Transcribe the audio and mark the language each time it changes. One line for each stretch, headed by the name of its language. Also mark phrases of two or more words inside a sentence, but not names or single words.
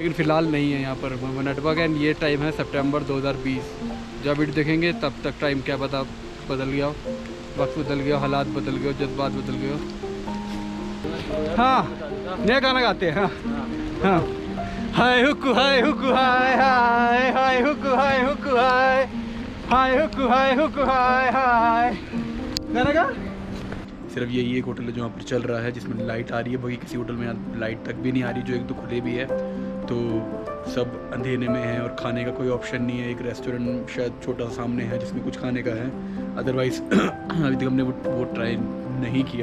Hindi: फ़िलहाल नहीं है यहाँ पर नेटवर्क। एंड ये टाइम है सितंबर 2020। जब वीडियो देखेंगे तब तक टाइम क्या पता बदल गया हो, वक्त बदल गया, हालात बदल गए, जज्बात बदल गए। हाँ, नया गाना गाते हैं। हाँ हाँ, हाय हुक्कू हाय हुक्कू हाय हाय, हाय हुक्कू हाय हुक्कू हाय, हाय हुक्कू हाय हुक्कू हाय हाय। गाना गा। सिर्फ यही एक होटल है जो यहाँ पर चल रहा है जिसमें लाइट आ रही है, बाकी किसी होटल में लाइट तक भी नहीं आ रही, जो एक दो खुले भी है। तो सब अंधेरे में है और खाने का कोई ऑप्शन नहीं है। एक रेस्टोरेंट शायद छोटा सा सामने है जिसमें कुछ खाने का है, अदरवाइज़ अभी तक हमने वो ट्राई नहीं किया।